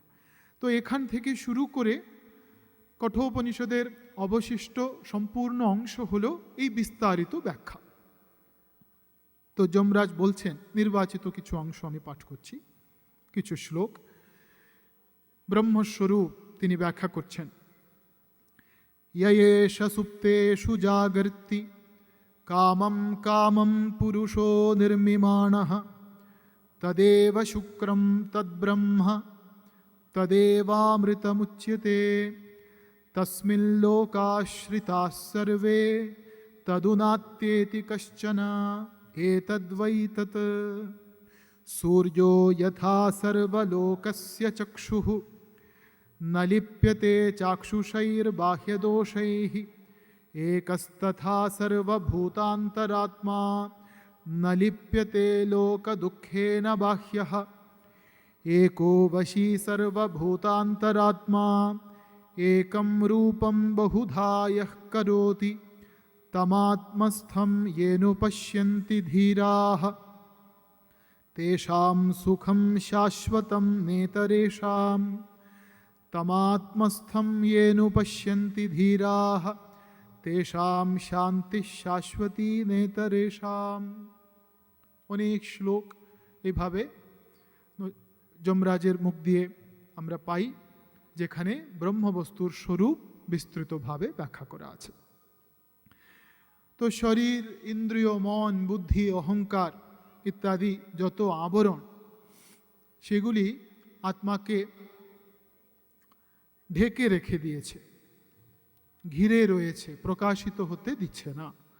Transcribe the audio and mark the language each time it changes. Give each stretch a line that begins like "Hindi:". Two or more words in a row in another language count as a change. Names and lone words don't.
Bangla: তো এখান থেকে শুরু করে কঠোপনিষদের অবশিষ্ট সম্পূর্ণ অংশ হল এই বিস্তারিত ব্যাখ্যা। তো যমরাজ বলছেন, নির্বাচিত কিছু অংশ আমি পাঠ করছি, কিছু শ্লোক। ব্রহ্মস্বরূপ তিনি ব্যাখ্যা করছেন।
Sanskrit: ইয়েষ সুপ্তেষু জাগর্তি কামম কামম পুরুষো নির্মিমাণঃ তদেব শুক্রম তদ্ব্রহ্ম তদেবামৃতমুচ্যতে তস্মিল্লোকাশ্রিতাঃ সর্বে তদুনাত্যেতি কশ্চন এতদ্বৈ তৎ। সূর্যো যথা সর্বলোকস্য চক্ষুঃ ন লিপ্যতে চাক্ষুষৈর্বাহ্যদোষৈঃ একস্তথা সর্বভূতান্তরাত্মা ন লিপ্যতে লোকদুঃখেন বাহ্যঃ एको वशी सर्वभूतान्तरात्मा एकं रूपं बहुधा यः करोति तमात्मस्थं येनुपश्यन्ति धीराः तेषां सुखं शाश्वतं नेतरेषां तमात्मस्थं येनुपश्यन्ति धीराः तेषां शान्तिः शाश्वती नेतरेषां।
Bangla: অনেক শ্লোক এইভাবে যমরাজের মুখ দিয়ে আমরা পাই, যেখানে ব্রহ্মবস্তুর স্বরূপ বিস্তৃতভাবে ব্যাখ্যা করা আছে। তো শরীর, ইন্দ্রিয়, মন, বুদ্ধি, অহংকার ইত্যাদি যত আবরণ, সেগুলি আত্মাকে ঢেকে রেখে দিয়েছে, ঘিরে রয়েছে, প্রকাশিত হতে দিচ্ছে না।